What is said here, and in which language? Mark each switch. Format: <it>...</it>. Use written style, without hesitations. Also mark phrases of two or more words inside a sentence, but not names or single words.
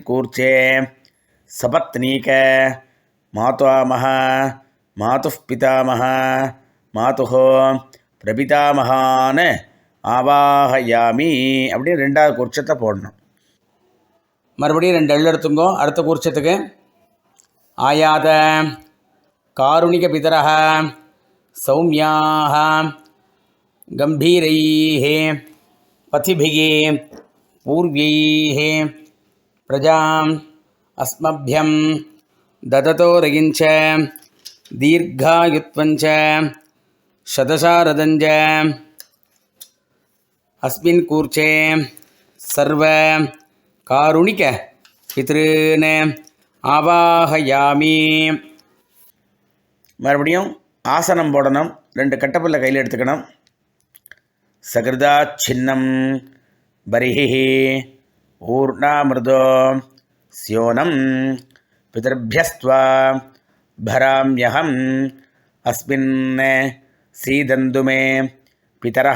<sa>कूर्चे सपत्नीक मातामह मातुः पितामह मातुः प्रपितामहान् आवाहयामि</sa> <ta>அப்படின்னு 2வது கூர்ச்சத்தை போடணும் மறுபடியும் 2 எள்ளு எடுத்துங்கோ அடுத்த கூர்ச்சத்துக்கு</ta> <sa>आयात कारुणिक पितरः सौम्याः கம்பீரைः पथिभिः पूर्व्यैः प्रजाम् अस्मभ्यं ददतोरगिञ्च दीर्घायुत्वञ्च शतशारदञ्च अस्मिन् कूर्चे सर्व कारुणिक पितॄन् आवाहयामि</sa> <ta>மறுபடியும் ஆசனம் போடணும் 2 கட்டப்பல்ல கையில் எடுத்துக்கணும் சகிருதா</ta> <sa>छिन्नं परिहि ऊर्णम्रदः स्योनं पितृभ्यस्त्वा भराम्यहम् अस्मिन् सीदन्तु मे पितरः</sa>